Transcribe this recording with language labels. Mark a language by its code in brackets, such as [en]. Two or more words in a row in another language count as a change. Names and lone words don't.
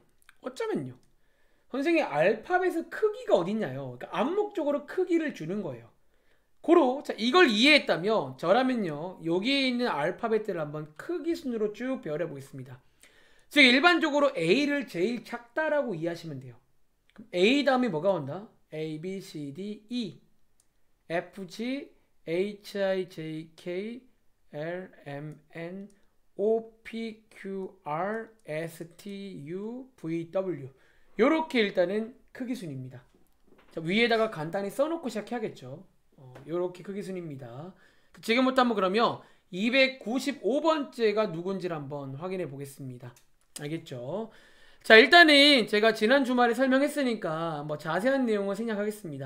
[ko] 어쩌면요, 선생님 알파벳의 크기가 어딨냐요. 그러니까 암묵적으로 크기를 주는 거예요. 고로 자, 이걸 이해했다면 저라면요, 여기에 있는 알파벳들을 한번 크기 순으로 쭉 배열해 보겠습니다. 즉 일반적으로 A를 제일 작다라고 이해하시면 돼요. 그럼 A 다음에 뭐가 온다? A, B, C, D, E, F, G, H, I, J, K, L, M, N, O, P, Q, R, S, T, U, V, W. 요렇게 일단은 크기 순입니다. 자, 위에다가 간단히 써놓고 시작해야겠죠. 요렇게 크기 순입니다. 지금부터 한번 그러면 295번째가 누군지를 한번 확인해 보겠습니다. 알겠죠? 자, 일단은 제가 지난 주말에 설명했으니까 뭐 자세한 내용을 생략하겠습니다.